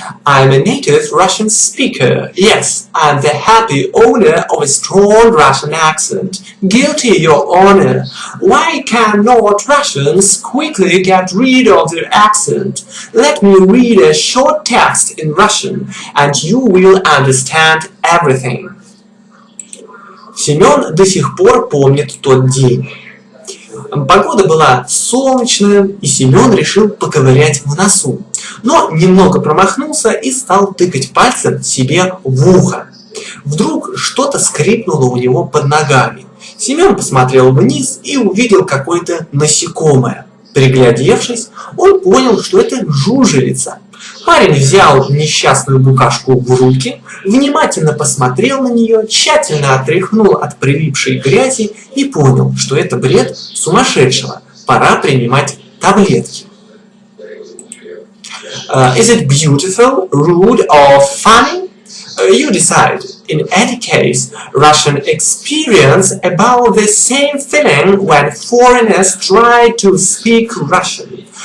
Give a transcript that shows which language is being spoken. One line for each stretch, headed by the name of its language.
English: I'm a native Russian speaker. Yes, I'm the happy owner of a strong Russian accent. Guilty, Your Honor. Why cannot Russians quickly get rid of their accent? Let me read a short text in Russian, and you will understand everything.
Russian: Семён до сих пор помнит тот день. Погода была солнечная, и Семён решил поковырять в носу, но немного промахнулся и стал тыкать пальцем себе в ухо. Вдруг что-то скрипнуло у него под ногами. Семён посмотрел вниз и увидел какое-то насекомое. Приглядевшись, он понял, что это жужелица. Парень взял несчастную букашку в руки, внимательно посмотрел на нее, тщательно отряхнул от прилипшей грязи и понял, что это бред сумасшедшего. Пора принимать таблетки.
English: Is it beautiful, rude or funny? You decide. In any case, Russians experience about the same feeling when foreigners try to speak Russian.